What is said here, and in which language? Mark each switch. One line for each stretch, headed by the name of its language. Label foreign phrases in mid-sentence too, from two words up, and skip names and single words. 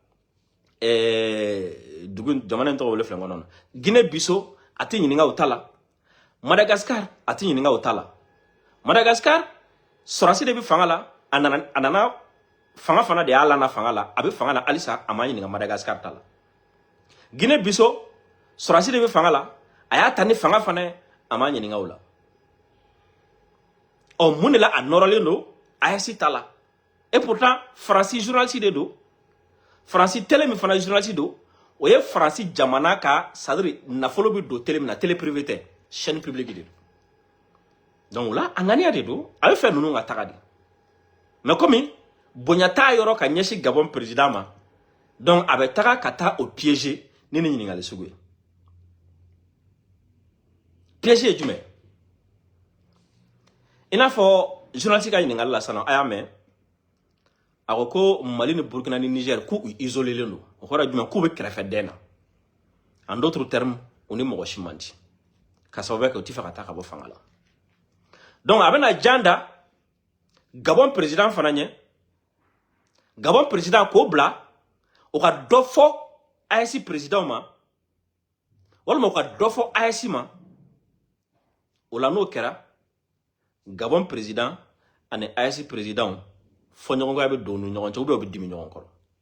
Bambara: dugu jamana in tɔgɔ wele filɛ kɔnɔ Guinée Bissau a tɛ ɲininka o ta la Madagascar a tɛ ɲininka o ta la Madagascar sɔrɔdasi de bɛ fanga la a nana fanga fana de y'a lana fanga la a bɛ fanga la halisa a ma ɲininka Madagascar ta la Guinée Bissau sɔrɔdasi de bɛ fanga la a y'a ta ni fanga fana ye a ma ɲininka o la ɔ mun de la a nɔrɔlen don AES ta la
French: et pourtant
Bambara: Faransi journaliste de do Faransi télé min fana journaliste do o ye Faransi jamana ka
French: c'est-à-dire
Bambara: nafolo bi do télé min na
French: télé privé
Bambara: tɛ
French: chaîne publique
Bambara: de do
French: donc là
Bambara: a ŋaniya de do a bɛ fɛ ninnu ka taga de
French: mais comme
Bambara: bonya t'a yɔrɔ ka ɲɛsin Gabon président ma donc a bɛ taga ka taa o piéger ni ni ɲininkali sugu ye piège ye jumɛn i n'a fɔ journaliste ka ɲininkali la sisan a y'a mɛn a ko Mali ni Burkina ni Niger k'u isolelen don o kɔrɔ jumɛn k'u bɛ kɛrɛfɛden na
French: en d'autres termes
Bambara: u ni mɔgɔ si man di ka sababu kɛ u tɛ fɛ ka taa ka bɔ fanga la donc a bɛna jan da Gabon président fana ɲɛ Gabon président k'o bila o ka dɔ fɔ AES président ma walima o ka dɔ fɔ AES ma o la n'o kɛra Gabon président ani AES président fɔ ɲɔgɔnkɔya bɛ don u ni ɲɔgɔn cɛ
French: ou bien
Bambara: u bɛ dimi ɲɔgɔn kɔrɔ